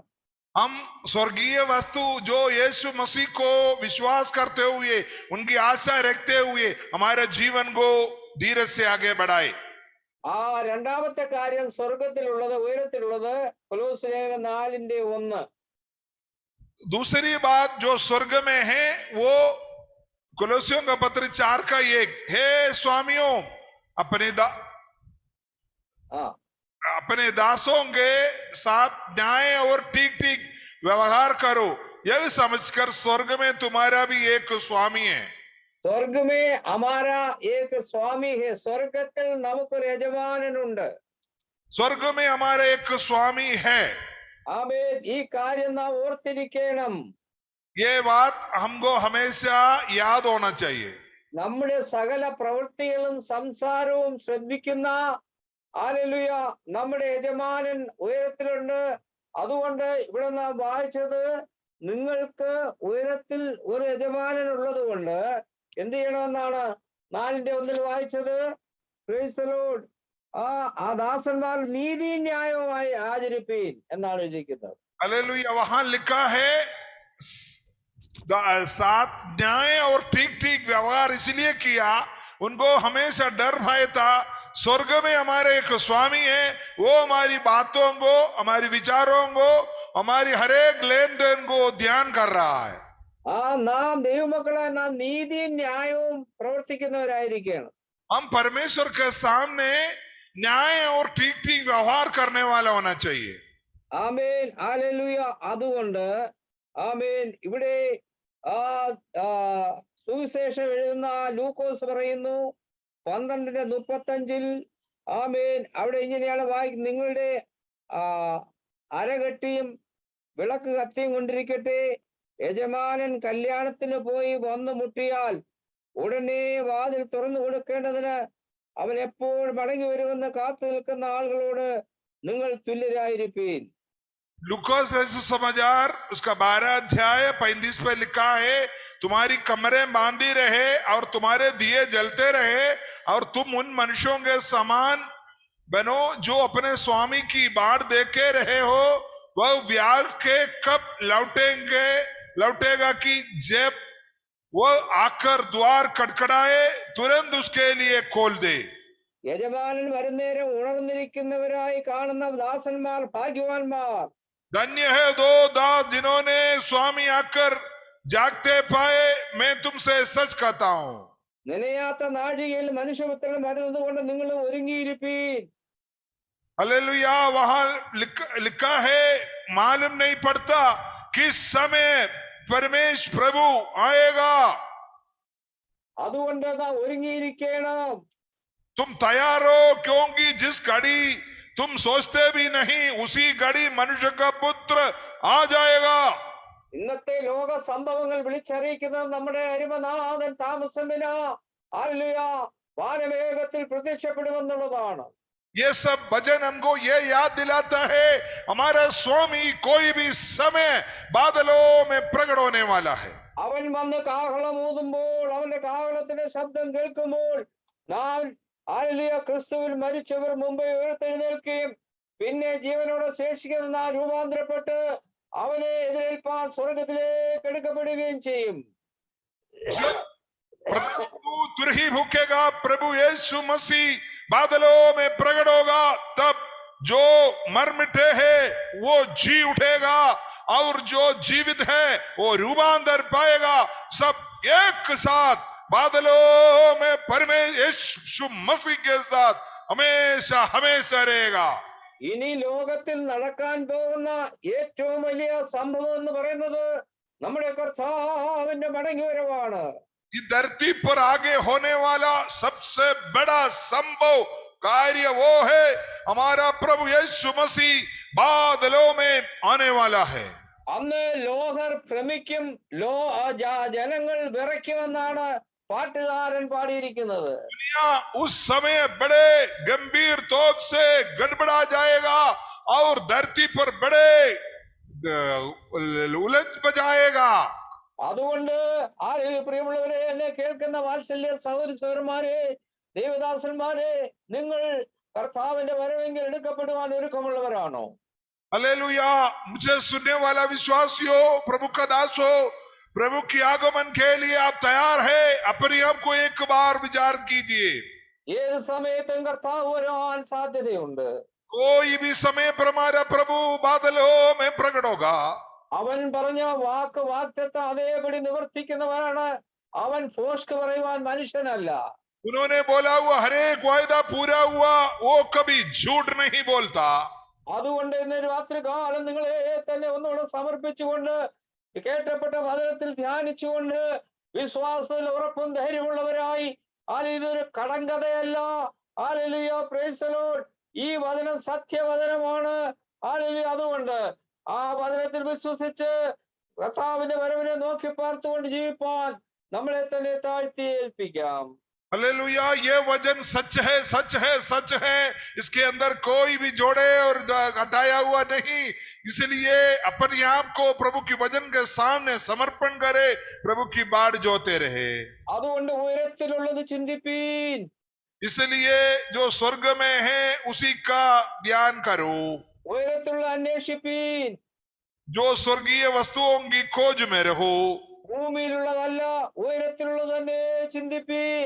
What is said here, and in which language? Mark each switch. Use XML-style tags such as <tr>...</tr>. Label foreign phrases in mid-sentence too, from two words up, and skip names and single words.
<hi>हम स्वर्गीय वस्तु जो यीशु मसीह को विश्वास करते हुए, उनकी आशा रखते हुए हमारे जीवन को धीरे से आगे बढ़ाए.</hi> <ml>ആ രണ്ടാമത്തെ കാര്യം സ്വർഗത്തിലുള്ളത്, ഉയരത്തിലുള്ളത് കൊലോസ്യർ 4:1.</ml> <hi>दूसरी बात जो स्वर्ग में है वो कोलोसियों का पत्र 4:1, हे स्वामियों अपने दासों के साथ न्याय और ठीक ठीक व्यवहार करो, यह समझकर स्वर्ग में तुम्हारा भी एक स्वामी है. स्वर्ग में हमारा एक स्वामी है.</hi> <ml>സ്വർഗത്തിൽ നമുക്കൊരു യജമാനനുണ്ട്.</ml> <hi>स्वर्ग में हमारा एक स्वामी है.</hi> <ml>ആമേൻ. ഈ കാര്യം നാം ഓർത്തിരിക്കണം.</ml> <hi>ये बात हमको हमेशा याद होना चाहिए.</hi> <ml>നമ്മുടെ സകല പ്രവൃത്തികളും സംസാരവും ശ്രദ്ധിക്കുന്ന ഹല്ലേലൂയ നമ്മുടെ യജമാനൻ ഉയരത്തിലുണ്ട്. അതുകൊണ്ട് ഇവിടെ നാം വായിച്ചത്, നിങ്ങൾക്ക് ഉയരത്തിൽ ഒരു യജമാനൻ ഉള്ളത് കൊണ്ട് എന്ത് ചെയ്യണമെന്നാണ് 4:1 വായിച്ചത്.</ml> <en>Praise the Lord.</en> <ml>ആ ദാസന്മാർ നീതി ന്യായവുമായി ആചരിപ്പീൻ എന്നാണ് എഴുതിയിരിക്കുന്നത്.</ml> <hi>हालेलुया. वहां लिखा है साथ न्याय और ठीक ठीक व्यवहार इसलिए किया, उनको हमेशा डर भय था. स्वर्ग में हमारे एक स्वामी है, वो हमारी बातों को, हमारी विचारों को, हमारी हर एक लेन देन को ध्यान कर रहा है.</hi> <ml>നാം ദൈവമക്കളെ, നാം നീതിയും ന്യായവും പ്രവർത്തിക്കുന്നവരായിരിക്കണം.</ml> <hi>हम परमेश्वर के सामने न्याय और ठीक ठीक व्यवहार करने वाला होना चाहिए.</hi> <ml>ആമേൻ, ഹല്ലേലൂയ. അതുകൊണ്ട് ആമേൻ, ഇവിടെ സുവിശേഷം എഴുതുന്ന ലൂക്കോസ് പറയുന്നു 12:35, ആമേൻ, അവിടെ ഇങ്ങനെയാണ് വായിക്കുന്നത്, നിങ്ങളുടെ അരകെട്ടിയും വിളക്ക് കത്തിയും കൊണ്ടിരിക്കട്ടെ, യജമാനൻ കല്യാണത്തിന് പോയി വന്നു മുട്ടിയാൽ ഉടനെ വാതിൽ തുറന്നു കൊടുക്കേണ്ടതിന് അവൻ എപ്പോൾ മടങ്ങി വരുമെന്ന് കാത്തു നിൽക്കുന്ന ആളുകളോട് നിങ്ങൾ തുല്യരായിരിപ്പീൻ.</ml> <hi>लूकास समाचार उसका 12 अध्याय 35 पे लिखा है, तुम्हारी कमरें बांधी रहे और तुम्हारे दिए जलते रहे और तुम उन मनुष्यों के समान बनो जो अपने स्वामी की बाट देखे रहे हो. वह व्याग के कब लौटेगा कि जब वह आकर द्वार खटखटाए तुरंत उसके लिए खोल दे. യജമാനൻ വരുന്നേരം ഉണർന്നിരിക്കുന്നവരായി കാണുന്ന ദാസന്മാർ ഭാഗ്യവാന്മാർ. धन्य है दो दास जिन्होंने स्वामी आकर जागते पाए. मैं तुमसे सच कहता हूं,</hi> <ml>നനയാത്ത നാഴികയിൽ മനുഷ്യപുത്രൻ വരുന്നത് കൊണ്ട് നിങ്ങൾ ഒരുങ്ങിയിരിപ്പീൻ.</ml> <hi>हालेलुया. वहां लिखा है, मालूम नहीं पड़ता किस समय परमेश्वर प्रभु आएगा.</hi> <ml>അതുകൊണ്ട് നാം ഒരുങ്ങിയിരിക്കണം.</ml> <hi>तुम तैयार हो, क्योंकि जिस घड़ी तुम सोचते भी नहीं उसी घड़ी मनुष्य का पुत्र आ जाएगा.</hi> <ml>ഇന്നത്തെ ലോക സംഭവങ്ങൾ വിളിച്ചറിയിക്കുന്നത് നമ്മുടെ അരുമനാഥൻ താമസമില്ല ഹല്ലേലൂയ വാനമേഘത്തിൽ പ്രത്യക്ഷപ്പെടുമെന്നുള്ളതാണ്.</ml> <hi>ये सब भजन हमको ये याद दिलाता है हमारा स्वामी कोई भी समय बादलों में प्रकट होने वाला है।</hi> <ml>അവൻ വന്ന് കാഹളം ഊതുമ്പോൾ, അവന്റെ കാഹളത്തിന്റെ ശബ്ദം കേൾക്കുമ്പോൾ നാം ഹല്ലേലൂയ ക്രിസ്തുവിൽ മരിച്ചവർ മുമ്പേ ഉയർത്തെഴുന്നേൽക്കുകയും പിന്നെ ജീവനോടെ ശേഷിക്കുന്ന നാം രൂപാന്തരപ്പെട്ട് അവനെ എതിരേൽപ്പാൻ സ്വർഗത്തിലേക്ക് എടുക്കപ്പെടുകയും ചെയ്യും.</ml> <hi>तू तुरही भूखेगा, प्रभु यीशु मसीह बादलों में प्रकट होगा, तब जो मर मिटे हैं वो जी उठेगा और जो जीवित है वो रूपांतर पाएगा। सब एक साथ बादलों में परमेश्वर यीशु मसीह के साथ हमेशा हमेशा रहेगा।</hi> <ml>ഇനി ലോകത്തിൽ നടക്കാൻ പോകുന്ന ഏറ്റവും വലിയ സംഭവം എന്ന് പറയുന്നത് നമ്മുടെ കർത്താവിന്റെ മടങ്ങിവരവാണ്.</ml> <hi>इस धरती पर आगे होने वाला सबसे बड़ा संभव कार्य वो है हमारा प्रभु यीशु मसीह बादलों में आने वाला है।</hi> <ml>അന്ന് ലോകർ ഭ്രമിക്കും, ജനങ്ങൾ വിറയ്ക്കുമെന്നാണ് പാട്ടുകാരൻ പാടിയിരിക്കുന്നത്.</ml> <hi>दुनिया उस समय बड़े गंभीर तौर से गड़बड़ा जाएगा और धरती पर बड़े उलझ बजाएगा।</hi> <ml>അതുകൊണ്ട് ആരെങ്കിലും പ്രിയമുള്ളവരെ, എന്നെ കേൾക്കുന്ന വാത്സല്യ സഹോദരി സഹോദരന്മാരെ, ദേവദാസന്മാരെ, നിങ്ങൾ കർത്താവിന്റെ വരവെങ്കിൽ എടുക്കപ്പെടുവാൻ ഒരുക്കമുള്ളവരാണോ?</ml> <hi>हालेलुया। मुझे सुनने वाला विश्वासियों, प्रभु का दासो, प्रभु की आगमन के लिए आप तैयार है? अपने आप को एक बार विचार कीजिए।</hi> <ml>ഏത് സമയത്തും കർത്താവ് വരാൻ സാധ്യതയുണ്ട്.</ml> <hi>कोई भी समय पर हमारा प्रभु बादलों में प्रकट होगा।</hi> <ml>അവൻ പറഞ്ഞ വാക്തത്വം അതേപടി നിവർത്തിക്കുന്നവനാണ്. അവൻ ഫോഷ്ക്ക് പറയുവാൻ മനുഷ്യനല്ല.</ml> <hi>उन्होंने बोला हुआ हर एक वायदा पूरा हुआ, वो कभी झूठ नहीं बोलता।</hi> <ml>അതുകൊണ്ട് ഇന്ന് രാത്രി കാലം നിങ്ങളെ തന്നെ ഒന്നുകൂടെ സമർപ്പിച്ചുകൊണ്ട് കേട്ടപ്പെട്ട വചനത്തിൽ ധ്യാനിച്ചുകൊണ്ട് വിശ്വാസത്തിൽ ഉറപ്പും ധൈര്യമുള്ളവരായി, ഇതൊരു കടങ്കഥയല്ല, ഹല്ലേലൂയ,</ml> <en>Praise the Lord,</en> <ml>ഈ വചനം സത്യവചനമാണ്, ഹല്ലേലൂയ. അതുകൊണ്ട് ആ വചനത്തിൽ വിശ്വസിച്ച് കർത്താവിന്റെ വരവിനെ നോക്കി പാർത്തുകൊണ്ട് ജീവിപ്പാൻ നമ്മളെ തന്നെ താഴ്ത്തി ഏൽപ്പിക്കാം.</ml> <hi>हालेलुया। ये वचन सच है, सच है, सच है। इसके अंदर कोई भी जोड़े और घटाया हुआ नहीं। इसलिए अपने आप को प्रभु की वचन के सामने समर्पण करे, प्रभु की बाट जोते रहे।</hi> <ml>അതുകൊണ്ട് ഉയരത്തിലുള്ളത് ചിന്തിപ്പീൻ.</ml> <hi>इसलिए जो स्वर्ग में है उसी का ध्यान करो।</hi> <ml>ഉയരത്തിലുള്ള അന്വേഷിപ്പീൻ.</ml> <hi>जो स्वर्गीय वस्तुओं की खोज में रहो।</hi> <ml>ഭൂമിയിലുള്ളതല്ല, ഉയരത്തിലുള്ളത് തന്നെ ചിന്തിപ്പീൻ.</ml>